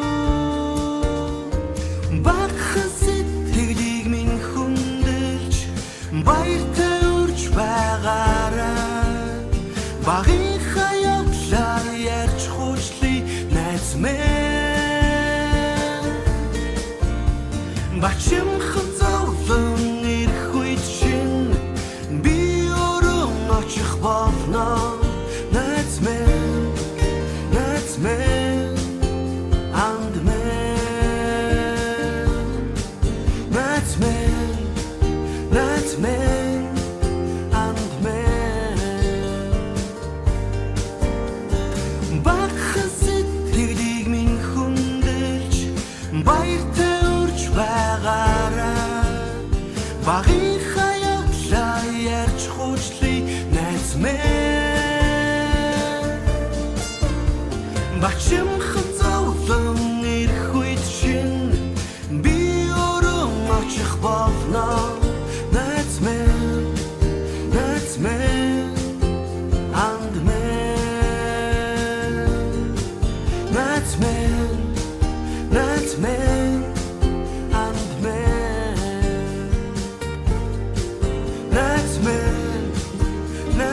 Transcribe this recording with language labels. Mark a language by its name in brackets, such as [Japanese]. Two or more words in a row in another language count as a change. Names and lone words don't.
[Mongolian] Бахан сэтгэлийг минь хүндэлж баяртай багын хаявдлаа ярьж хуучлаа найз минь. Бачимхан зовлон ирэх үед чинь би өрөн очих болно найз минь [English] and man. [Mongolian] Найз минь багын хаягдлаа ярьж хуучлаа найз минь. Бачимхан зовлон ирэх үед чинь би өрөн очих болно найз минь [English] and man. [Mongolian] Найз минь [English] and man.